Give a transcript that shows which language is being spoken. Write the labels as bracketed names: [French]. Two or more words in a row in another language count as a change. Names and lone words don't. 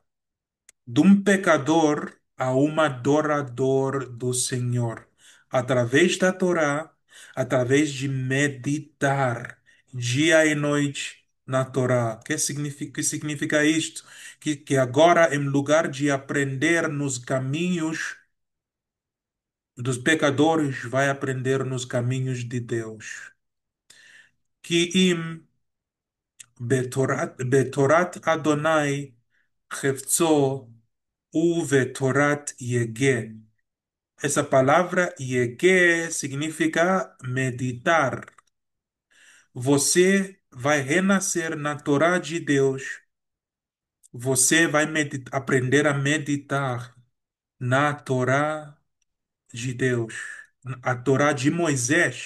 [Portuguese] De um pecador a um adorador do Senhor, através da Torá, através de meditar dia e noite na Torá. Que significa isto? Que agora, em lugar de aprender nos caminhos dos pecadores, vai aprender nos caminhos de Deus. [Hebrew] כי אם בתורת יהוה חפצו ובתורת יהגה. [Portuguese] Essa palavra yege significa meditar. Você vai renascer na Torá de Deus. Você vai aprender a meditar na Torá de Deus, a Torá de Moisés.